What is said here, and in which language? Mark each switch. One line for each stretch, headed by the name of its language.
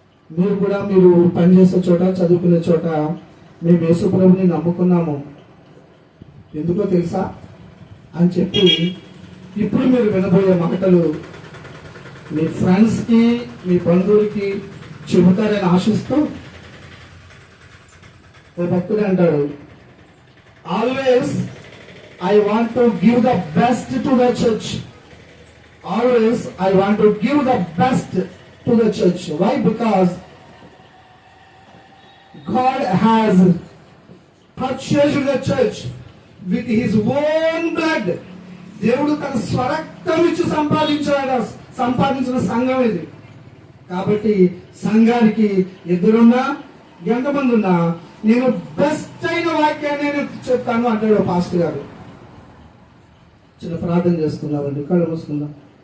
Telugu: మీరు కూడా మీరు పనిచేసే చోట, చదువుకునే చోట మేము యేసు ప్రభుని నమ్ముకున్నాము ఎందుకో తెలుసా అని చెప్పి ఇప్పుడు మీరు వినబోయే మాటలు మీ ఫ్రెండ్స్ కి, మీ బంధువులకి చెబుతారని ఆశిస్తూ ఓ భక్తుడు అంటాడు,
English: Always I want to give the best to the church. Always I want to give the best to the church. Why? Because God has purchased the church with his own blood.
Telugu: దేవుడు తన స్వరక్తం ఇచ్చి సంపాదించిన సంఘం ఇది. కాబట్టి సంఘానికి ఎదురున్నా ఎంతమంది ఉన్నా నేను బెస్ట్ అయిన వాక్యాన్ని నేను చెప్తాను అంటాడు పాస్టర్ గారు. చిన్న ప్రార్థన చేసుకున్నామండి, కళ్ళు మూసుకుందాం.